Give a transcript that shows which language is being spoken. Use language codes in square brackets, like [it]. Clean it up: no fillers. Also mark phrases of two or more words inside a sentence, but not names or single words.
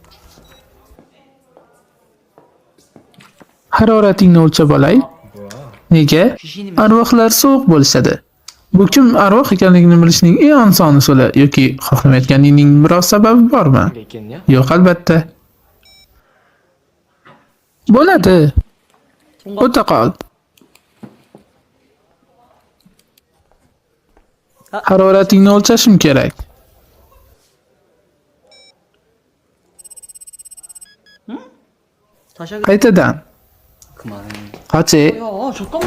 [uz] Haroratingni o'lchab olay. Nega? Arvohlar sovuq bo'lishadi. Bu kim arvoh ekanligini bilishning eng oson usuli yoki xohlamayotganingning biror sababi bormi? [ko] 게 있겠냐? [uz] Yo'q, albatta. Bo'ladi. O'ta qol. Haroratingni o'lchashim kerak. [ko] 다시 하겠. [uz] Qaytadan. [ko] 그만해. [uz] Qochi. [ko] 야, 잠깐만.